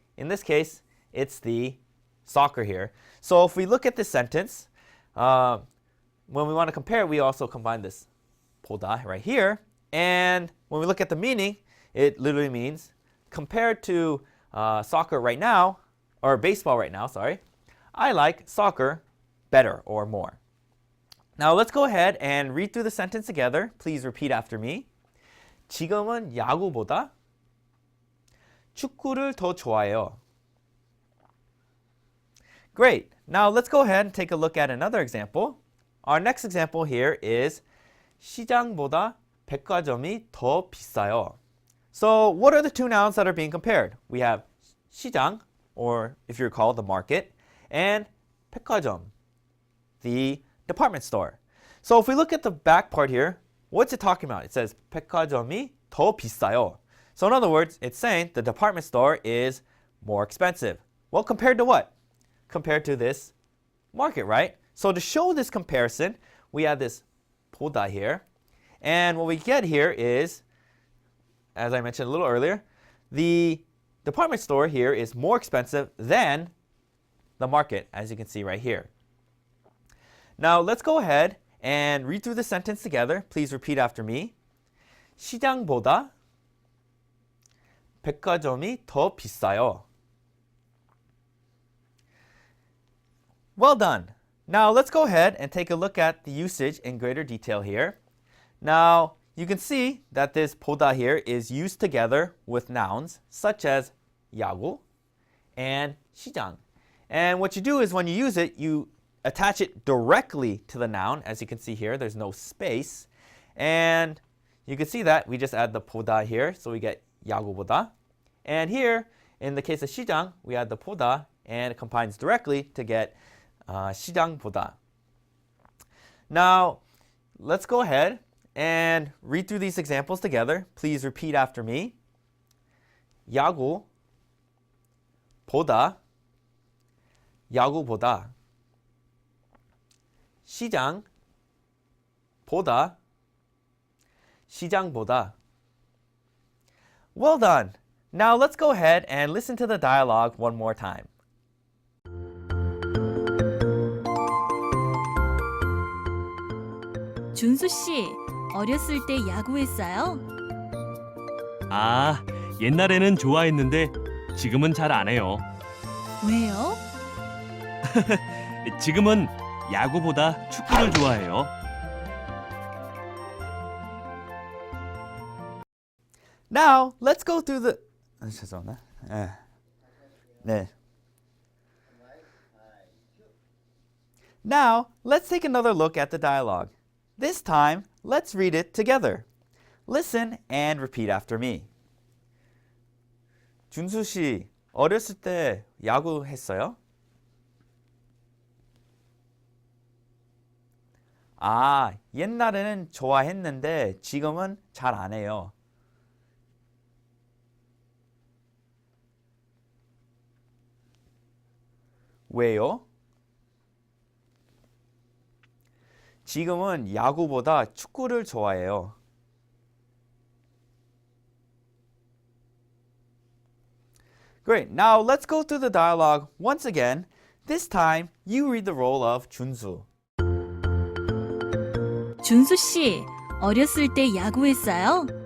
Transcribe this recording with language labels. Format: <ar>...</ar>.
<en>In this case, it's the soccer here. So if we look at this sentence, when we want to compare it, we also combine this 보다 right here. And when we look at the meaning, it literally means compared to soccer right now, or baseball right now, sorry, I like soccer better or more. Now let's go ahead and read through the sentence together. Please repeat after me.</en> <ko>지금은 야구보다 축구를 더 좋아해요.</ko> <en>Great. Now let's go ahead and take a look at another example. Our next example here is</en> <ko>시장보다 백화점이 더 비싸요.</ko> <en>So what are the two nouns that are being compared? We have 시장, or if you recall, the market, and 백화점, the department store. So if we look at the back part here, what's it talking about? It says</en> <ko>백화점이 더 비싸요.</ko> <en>So in other words, it's saying the department store is more expensive. Well, compared to what? Compared to this market, right? So to show this comparison, we have this 보다 here. And what we get here is, as I mentioned a little earlier, the department store here is more expensive than the market, as you can see right here. Now let's go ahead and read through the sentence together. Please repeat after me.</en> <ko>시장보다 백화점이 더 비싸요.</ko> <en>Well done. Now let's go ahead and take a look at the usage in greater detail here. Now you can see that this 보다 here is used together with nouns such as 야구 and 시장. And what you do is when you use it, you attach it directly to the noun. As you can see here, there's no space. And you can see that we just add the 보다 here, so we get 야구보다. And here, in the case of 시장, we add the 보다, and it combines directly to get 시장보다. Now, let's go ahead and read through these examples together. Please repeat after me.</en> <ko>야구 보다 야구보다 시장 보다 시장보다.</ko> <en>Well done. Now let's go ahead and listen to the dialogue one more time.</en> <ko>준수 씨, 어렸을 때 야구했어요? 아, 옛날에는 좋아했는데 지금은 잘 안 해요. 왜요? 지금은 야구보다 축구를 좋아해요.</ko> <en>Now, let's go through the...</en> <ko>죄송합니다. 네.</ko> <en>Now, let's take another look at the dialogue. This time, let's read it together. Listen and repeat after me.</en> <ko>준수 씨, 어렸을 때 야구 했어요? 아, 옛날에는 좋아했는데 지금은 잘 안 해요. 왜요? 지금은 야구보다 축구를 좋아해요.</ko> <en>Great. Now let's go through the dialogue once again. This time, you read the role of 준수.</en> <ko>준수 씨, 어렸을 때 야구했어요?</ko>